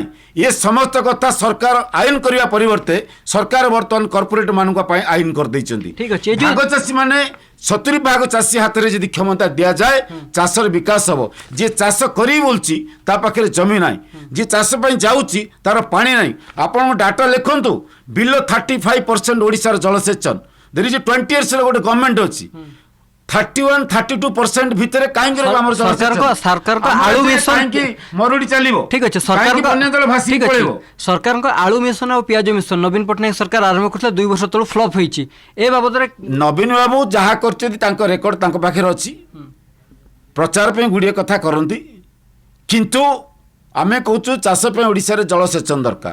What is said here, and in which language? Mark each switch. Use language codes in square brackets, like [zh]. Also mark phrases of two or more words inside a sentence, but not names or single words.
[or] ଏ ସମସ୍ତ କଥା ସରକାର ଆଇନ କରିବା ପରିବର୍ତ୍ତେ ସରକାର ବର୍ତ୍ତମାନ କର୍ପୋରେଟ ମାନଙ୍କ ପାଇଁ ଆଇନ କରିଦେଇଛନ୍ତି। ଠିକ ଅଛି। ଭାଗ ଚାଷୀ ମାନେ 70 ଭାଗ ଚାଷୀ ହାତରେ ଯଦି କ୍ଷମତା ଦିଆଯାଏ ଚାଷର ବିକାଶ ହେବ। ଯିଏ ଚାଷ କରି ବୋଲୁଛି ତା ପାଖରେ ଜମି ନାହିଁ ଯିଏ ଚାଷ ପାଇଁ ଯାଉଛି ତାର ପାଣି ନାହିଁ। ଆପଣଙ୍କ ଡାଟା ଲେଖନ୍ତୁ ବିଲୋ 35% ଓଡ଼ିଶାର ଜଳସେଚନ [en] there is a 20 years [or] ଗୋଟେ ଗଭର୍ଣ୍ଣମେଣ୍ଟ ଅଛି 31-32% ଭିତରେ କାହିଁକି ଆମର ସରକାରଙ୍କ ଆଳୁ ମିଶନ ମରୁଡ଼ି ଚାଲିବ। ଠିକ ଅଛି ସରକାରଙ୍କ ଆଳୁ ମିଶନ ଆଉ ପିଆଜ ମିଶନ ନବୀନ ପଟ୍ଟନାୟକ ସରକାର ଆରମ୍ଭ କରିଥିଲେ 2 ବର୍ଷ ତଳୁ ଫ୍ଲପ୍ ହେଇଛି। ଏ ବାବଦରେ ନବୀନ ବାବୁ ଯାହା କରିଛନ୍ତି ତାଙ୍କ ରେକର୍ଡ ତାଙ୍କ ପାଖରେ ଅଛି ପ୍ରଚାର ପାଇଁ ଗୁଡ଼ିଏ କଥା କରନ୍ତି କିନ୍ତୁ ଆମେ କହୁଛୁ ଚାଷ ପାଇଁ ଓଡ଼ିଶାରେ ଜଳସେଚନ ଦରକାର।